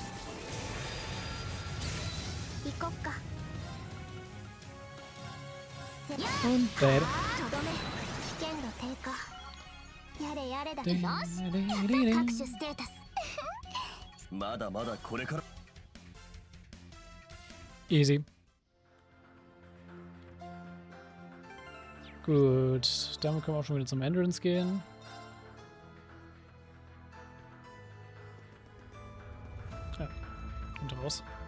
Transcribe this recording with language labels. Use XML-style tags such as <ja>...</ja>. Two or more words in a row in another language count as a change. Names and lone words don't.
<ja>行こっか。</ja> <de>Und beide.</de> <ja>とどめ危険度低下。やれやれだ。よし各種ステータス。まだまだこれから。</ja> <en>Easy.</en> <de>Gut, damit können wir auch schon wieder zum Entrance gehen. Ja, und raus.</de>